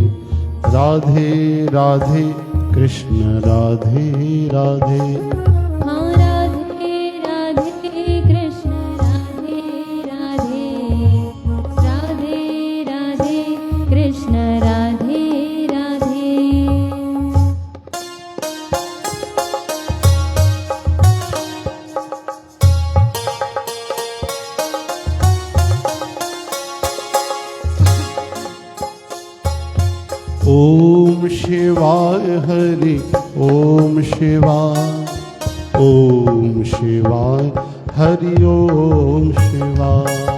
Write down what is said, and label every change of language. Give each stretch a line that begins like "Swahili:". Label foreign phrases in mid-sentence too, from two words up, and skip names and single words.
Hindi: राधे राधे कृष्ण राधे राधे। हाँ राधे राधे कृष्ण राधे राधे, राधे राधे कृष्ण राधे राधे।
Sanskrit: ओम शिवाय हरि ओम शिवाय, ओम शिवाय हरि ओम शिवाय।